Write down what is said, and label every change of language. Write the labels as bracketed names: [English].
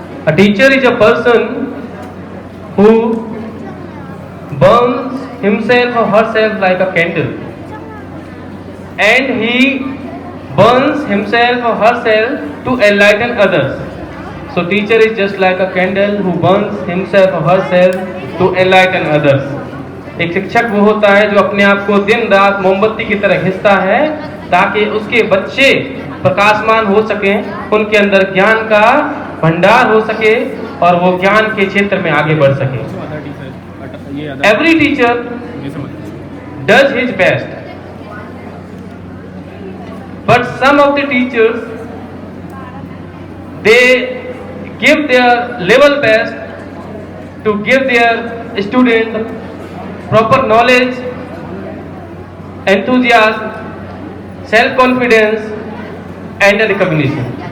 [English] A teacher is a person who burns himself or herself like a candle, and he burns himself or herself to enlighten others. So teacher is just like a candle who burns himself or herself to enlighten others. [Hindi] एक शिक्षक वो होता है जो अपने आप को दिन रात मोमबत्ती की तरह घिसता है ताकि उसके बच्चे प्रकाशमान हो सके, उनके अंदर ज्ञान का भंडार हो सके और वो ज्ञान के क्षेत्र में आगे बढ़ सके। [English] Every teacher does his best, but some of the teachers they give their level best to give their student proper knowledge, enthusiasm, self-confidence and recognition.